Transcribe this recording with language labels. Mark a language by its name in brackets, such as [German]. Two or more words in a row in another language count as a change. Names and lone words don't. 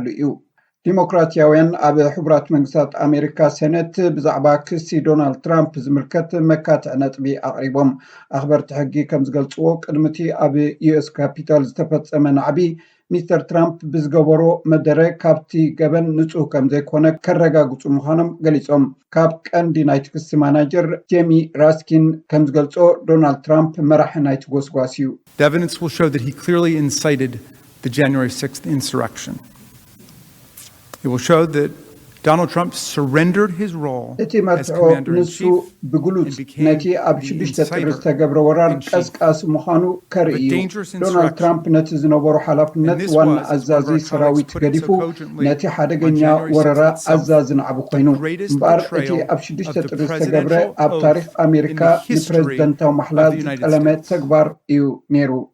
[Tigrinya] እዩ ዲሞክራትያውያን ኣብ ሕቡራት መንግስታት ኣሜሪካ ሴኔት ብዛዕባ ክሲ ዶናልድ ትራምፕ ዝምልከት መካትዕ ነጥቢ ኣቕሪቦም ኣኽበርቲ ሕጊ ከም ዝገልጽዎ ቅድሚቲ ኣብ ዩኤስ ካፒታል ዝተፈጸመ ናዕቢ ሚስተር ትራምፕ ብዝገበሮ መደረ ካብቲ ገበን ንጹህ ከም ዘይኮነ ከረጋግጹ ምዃኖም ገሊጾም ካብ ቀንዲ ናይቲ ክሲ ማናጀር ጄሚ ራስኪን ከም ዝገልጾ ዶናልድ ትራምፕ መራሒ ናይቲ ጎስጓስ እዩ [English] The evidence will show that he clearly incited the January 6th insurrection. It will show that Donald Trump surrendered his role as commander-in-chief [Tigrinya] ነቲ ኣብ 6 ጥሪ ዝተገብረ ወራር ቀስቃስ ምዃኑ ከርኢ እዩ ዶናልድ ትራምፕ ነቲ ዝነበሩ ሓላፍነት ዋና ኣዛዚ ሰራዊት ገዲፉ ነቲ ሓደገኛ ወረራ ኣዛዚ ንዓቢ ኮይኑ እምበር እቲ ኣብ 6 ጥሪ ዝተገብረ ኣብ ታሪክ ኣሜሪካ ንፕሬዚደንታዊ ማሕላ ዝጠለመ ተግባር እዩ ነይሩ